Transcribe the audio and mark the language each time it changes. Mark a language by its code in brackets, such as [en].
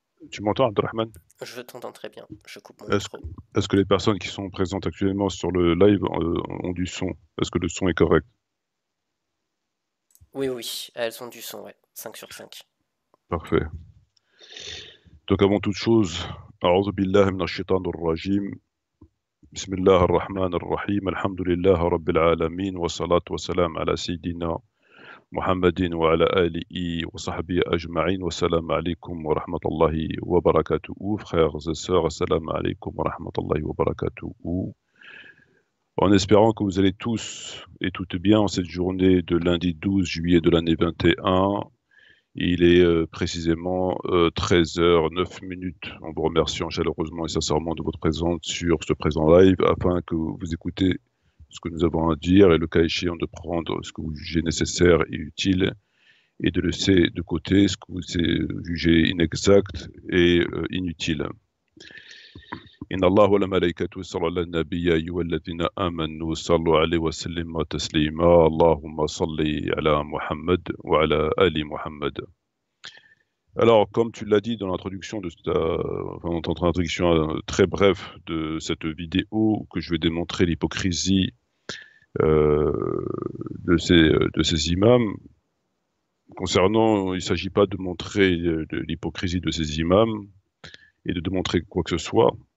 [fr] Tu m'entends, Abdelrahman? Je t'entends très bien. Je coupe mon Est-ce que, micro. est-ce que les personnes qui sont présentes actuellement sur le live ont du son? Est-ce que le son est correct? Oui, oui, elles ont du son, ouais. 5/5. Parfait. Donc avant toute chose, [ar] أعوذ بالله من الشيطان الرجيم. بسم الله الرحمن الرحيم. الحمد لله رب العالمين والصلاة والسلام على سيدنا محمد وعلى آله وصحبه أجمعين والسلام عليكم ورحمة الله وبركاته. [fr] Frères et sœurs, assalamu alaikum wa rahmatullahi wa barakatuh. En espérant que vous allez tous et toutes bien en cette journée de lundi 12 juillet de l'année 21. Il est précisément 13h09. En vous remerciant chaleureusement et sincèrement de votre présence sur ce présent live afin que vous écoutez ce que nous avons à dire et le cas échéant de prendre ce que vous jugez nécessaire et utile et de laisser de côté ce que vous jugez inexact et inutile. [ar] إن الله وملائكته يصلون على النبي يا أيها الذين آمنوا صلوا عليه وسلموا تسليما اللهم صل على Muhammad وعلى آل Muhammad. [fr] Alors, comme tu l'as dit dans l'introduction dans ton introduction très bref de cette vidéo, que je vais démontrer l'hypocrisie de ces imams. Concernant, il ne s'agit pas de montrer l'hypocrisie de ces imams et de démontrer quoi que ce soit.